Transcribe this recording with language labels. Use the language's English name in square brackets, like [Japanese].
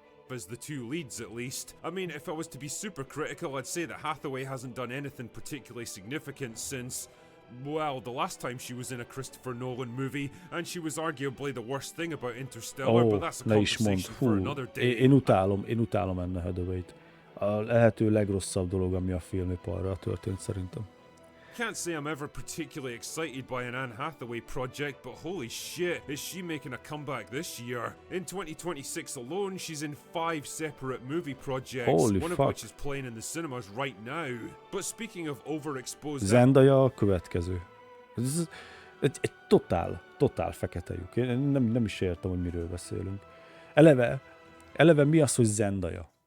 [English] As the two leads, at least. I mean, if I was to be super critical, I'd say that Hathaway hasn't done anything particularly significant since, well, the last time she was in a Christopher Nolan movie, and she was arguably the worst thing about Interstellar, but that's a [Hungarian] Ne is mondd. [English] conversation for another day. [Hungarian] Én utálom Anne Hathaway-t. A lehető legrosszabb dolog, ami a filmiparra történt szerintem. [English] Can't say I'm ever particularly excited by an Anne Hathaway project, but holy shit, is she making a comeback this year? In 2026 alone, she's in 5 separate movie projects, Holy one fuck. of which is playing in the cinemas right now. But speaking of overexposed... [Hungarian] Zendaya a következő. Ez egy totál fekete lyuk. Én nem is értem, hogy miről beszélünk. Eleve mi az, hogy Zendaya?